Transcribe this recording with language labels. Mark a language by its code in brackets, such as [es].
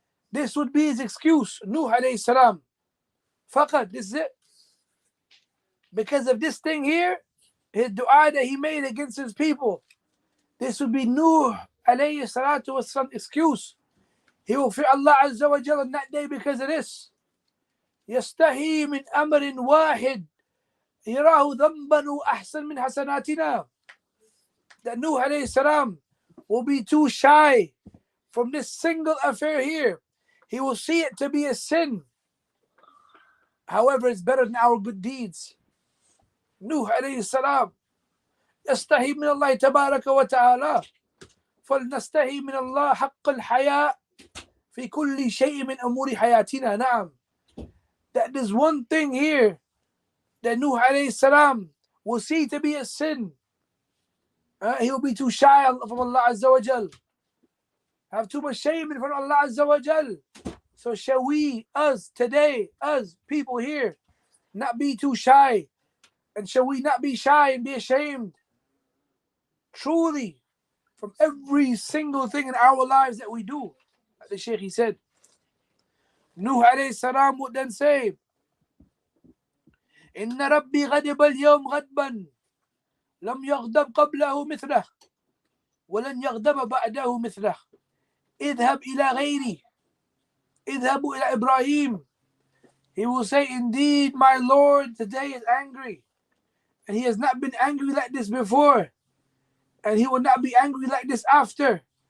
[en] This would be his excuse. Nuh alayhi salam. Faqat, this is it. Because of this thing here, his dua that he made against his people, this would be Nuh alayhi salatu wassalam excuse. He will fear Allah Azza wa Jalla on that day because of this. [ar] يستحي من أمر واحد يراه ذنبا أحسن من حسناتنا. [en] That Nuh alayhi salam will be too shy from this single affair here. He will see it to be a sin. However, it's better than our good deeds. [ar] Nuh alayhi salam يستحي من الله تبارك وتعالى فلنستحي من الله حق الحياء في كل شيء من أمور حياتنا. نعم. [en] That there's one thing here that Nuh alayhi salam will see to be a sin. He will be too shy from Allah Azza wa Jal. Have too much shame in front of Allah Azza wa Jal. So shall we, us today, us people here, not be too shy? And shall we not be shy and be ashamed? Truly, from every single thing in our lives that we do. The Shaykh, he said, Nuh alayhi salam would then say, [ar] إن ربي غضب اليوم غضبا لم يغضب قبله مثله ولن يغضب بعده مثله اذهب إلى غيري اذهبوا إلى إبراهيم. [en] He will say, indeed my Lord today is angry, and he has not been angry like this before, and he will not be angry like this after.